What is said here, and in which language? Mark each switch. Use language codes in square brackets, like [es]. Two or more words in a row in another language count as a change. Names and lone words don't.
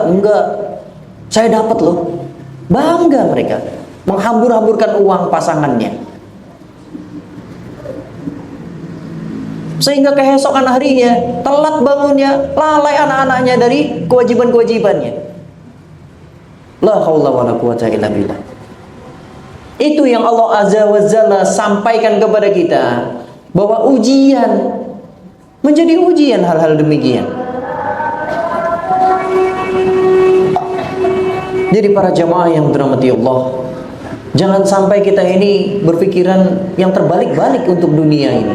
[id] Enggak, saya dapat loh. Bangga mereka, menghambur-hamburkan uang pasangannya, sehingga keesokan harinya telat bangunnya, lalai anak-anaknya dari kewajiban-kewajibannya. [ar] لا حول ولا قوة إلا بالله. [id] Itu yang Allah [ar] عز وجل [id] sampaikan kepada kita, bahwa ujian menjadi ujian hal-hal demikian. Jadi para jamaah yang dirahmati Allah, jangan sampai kita ini berpikiran yang terbalik-balik untuk dunia ini.